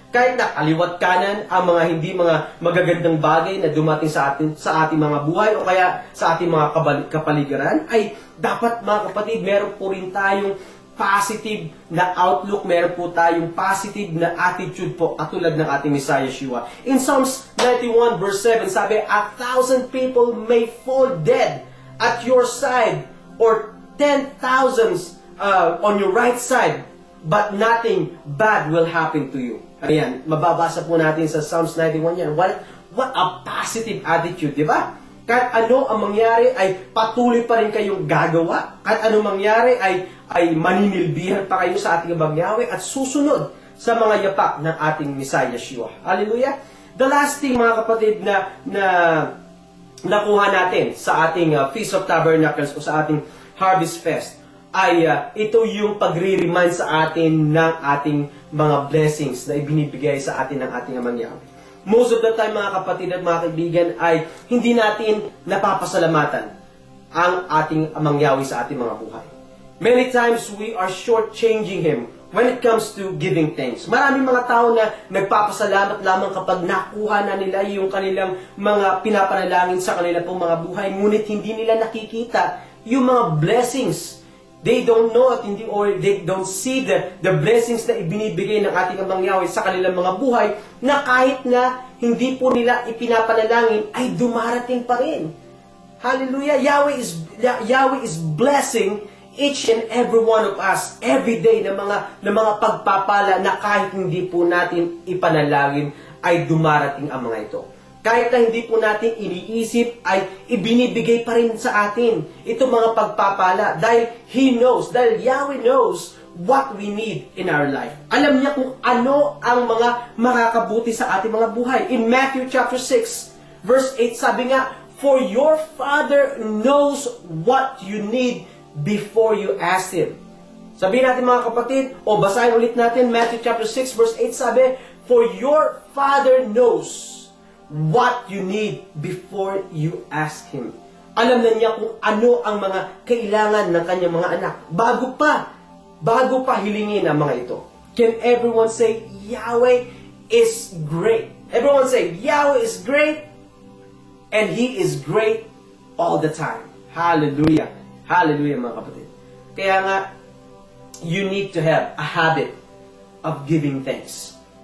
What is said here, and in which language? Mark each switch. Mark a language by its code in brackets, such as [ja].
[tl] Kahit na kaliwat kanan ang mga hindi mga magagandang bagay na dumating sa ating mga buhay o kaya sa ating mga kapaligiran, ay dapat mga kapatid, meron po rin tayong positive na outlook, meron po tayong positive na attitude po katulad ng ating Messiah Yeshua. [en] In Psalms 91 verse 7, sabi, 1,000 people may fall dead at your side or 10,000 on your right side, but nothing bad will happen to you. [tl] Ayan, mababasa po natin sa Psalms 91 yan. [en] What a positive attitude, [tl] di ba? Kahit ano ang mangyari ay patuloy pa rin kayong gagawa. Kahit ano mangyari ay maninilbihan pa kayo sa ating Abang Yahweh at susunod sa mga yapak ng ating Messiah Yeshua. Hallelujah! [en] The last thing [tl] mga kapatid na nakuha natin sa ating Feast of Tabernacles o sa ating Harvest Fest ay ito yung pagre-remind sa atin ng ating mga blessings na ibinibigay sa atin ng ating Amang Yahweh. [en] Most of the time [tl] mga kapatid at mga kaibigan ay hindi natin napapasalamatan ang ating Amang Yahweh sa ating mga buhay. [en] Many times we are shortchanging Him when it comes to giving thanks. [tl] Maraming mga tao na nagpapasalamat lamang kapag nakuha na nila yung kanilang mga pinapanalangin sa kanila pong mga buhay, ngunit hindi nila nakikita yung mga blessings. [en] They don't know [tl] at hindi [en] or they don't see the blessings [tl] na ibinibigay ng ating Amang Yahweh sa kanilang mga buhay na kahit na hindi po nila ipinapanalangin ay dumarating pa rin. Hallelujah! [en] Yahweh is blessing each and every one of us every day [tl] na mga pagpapala na kahit hindi po natin ipanalangin ay dumarating ang mga ito. Kahit na hindi po natin iniisip, ay ibinibigay pa rin sa atin itong mga pagpapala dahil [en] Yahweh knows what we need in our life. [tl] Alam niya kung ano ang mga makakabuti sa ating mga buhay. [en] In Matthew chapter 6, verse 8, [tl] sabi nga, [en] "For your Father knows what you need before you ask Him." [tl] Sabihin natin mga kapatid, o basahin ulit natin, [en] Matthew chapter 6, verse 8, sabi, "For your Father knows what you need before you ask Him." [tl] Alam na niya kung ano ang mga kailangan ng kanyang mga anak bago pa hilingin ang mga ito. [en] Can everyone say, Yahweh is great? Everyone say, Yahweh is great, and He is great all the time. Hallelujah. Hallelujah [tl] mga kapatid. Kaya nga, [en] you need to have a habit of giving thanks.